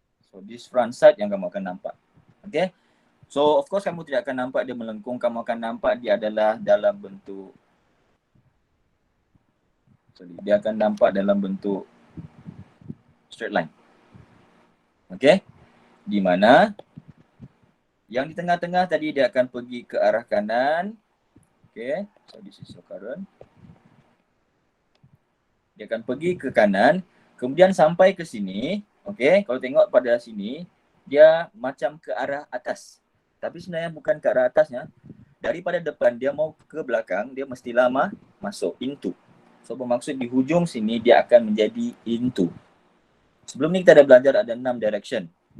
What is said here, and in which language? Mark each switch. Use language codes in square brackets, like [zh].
[en] So, this front side [ms] yang kamu akan nampak. Okay. So, of course, kamu tidak akan nampak dia melengkung. Kamu akan nampak dia adalah dalam bentuk, dia akan nampak dalam bentuk straight line. Okay. Di mana Yang di tengah-tengah tadi dia akan pergi ke arah kanan. [en] Okay, so this is your current. [ms] Dia akan pergi ke kanan, kemudian sampai ke sini. Okay, kalau tengok pada sini, dia macam ke arah atas. Tapi sebenarnya bukan ke arah atasnya. Daripada depan dia mau ke belakang, dia mesti lama masuk into. So bermaksud di hujung sini dia akan menjadi into. Sebelum ni kita ada belajar ada 6 direction.